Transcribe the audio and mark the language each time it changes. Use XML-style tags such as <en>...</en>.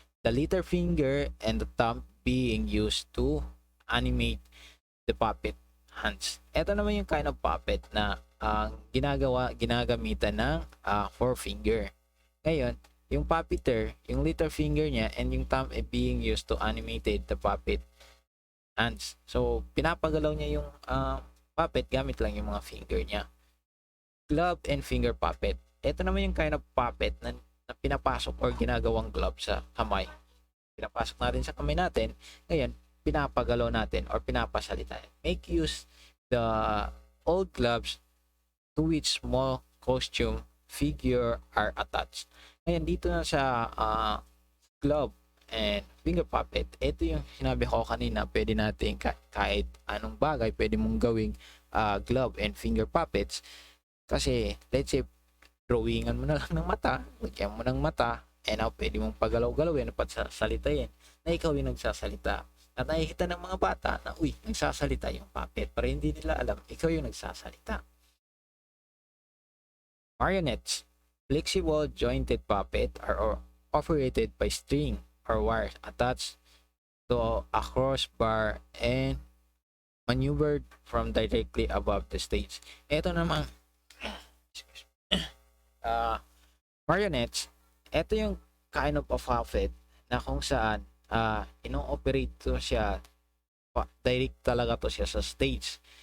<en>The little finger and the thumb being used to animate the puppet hands.</en> <tl>Ito naman yung kind of puppet na ginagamitan ng forefinger. Ngayon, yung puppeteer, yung little finger niya and yung thumb</tl> <en>being used to animate the puppet hands.</en> <tl>So, pinapagalaw niya yung puppet gamit lang yung mga finger niya. Glove and finger puppet. Ito naman yung kind of puppet na pinapasok or ginagawang glove sa kamay. Pinapasok natin sa kamay natin. Ngayon, pinapagalaw natin or pinapasalita.</tl> <en>Make use the old gloves to which small costume figure are attached.</en> <tl>Ngayon, dito na sa glove and finger puppet, ito yung sinabi ko kanina, pwede natin kahit anong bagay pwede mong gawing glove and finger puppets. Kasi, let's say, drawingan mo na lang ng mata, lagyan mo ng mata, and now pwede mong pagalaw-galawin at salitain na ikaw yung nagsasalita. At nakikita ng mga bata na, uy, nagsasalita yung puppet, pero hindi nila alam, ikaw yung nagsasalita.</tl> <en>Marionettes. Flexible jointed puppet are operated by string or wires attached to a crossbar and maneuvered from directly above the stage.</en> <tl>Ito naman, marionettes, ito yung kind of a puppet na kung saan ino-operate to siya, direct talaga to siya sa stage.</tl>